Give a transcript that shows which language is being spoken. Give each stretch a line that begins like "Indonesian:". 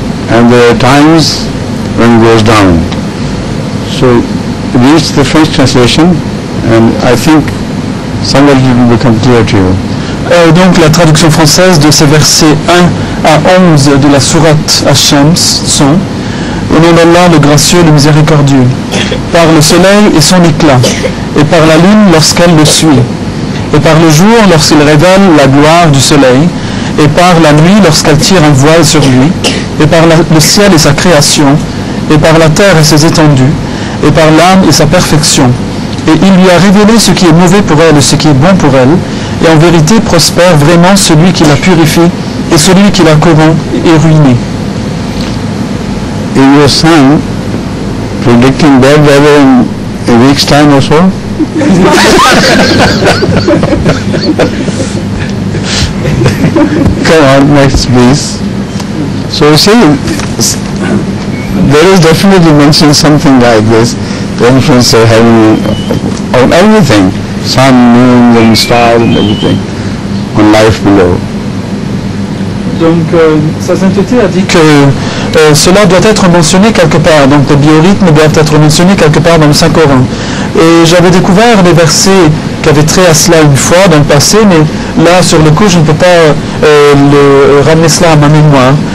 English: And there are times when it goes down. So read the French translation, and I think somewhat it will become clear to you.
French: Donc la traduction française de ces versets 1 à 11 de la sourate Ash-Shams sont: au nom d'Allah le gracieux, le miséricordieux, par le soleil et son éclat, et par la lune lorsqu'elle le suit, et par le jour lorsqu'il révèle la gloire du soleil, et par la nuit lorsqu'elle tire un voile sur lui, et par le ciel et sa création, et par la terre et ses étendues, et par l'âme et sa perfection. Et il lui a révélé ce qui est mauvais pour elle et ce qui est bon pour elle, et en vérité prospère vraiment celui qui la purifie et celui qui la corrompt est ruiné.
English: In your sun, predicting bad weather in a week's time or so? Come on, next please. So you see, there is definitely mentioned something like this, the influence of heaven on everything, sun, moon and stars and everything, on life below.
French: Donc, Sa Sainteté a dit que cela doit être mentionné quelque part, donc les biorhythmes doivent être mentionnés quelque part dans le Saint-Coran. Et j'avais découvert les versets qui avaient trait à cela une fois dans le passé, mais là, sur le coup, je ne peux pas ramener cela à ma mémoire.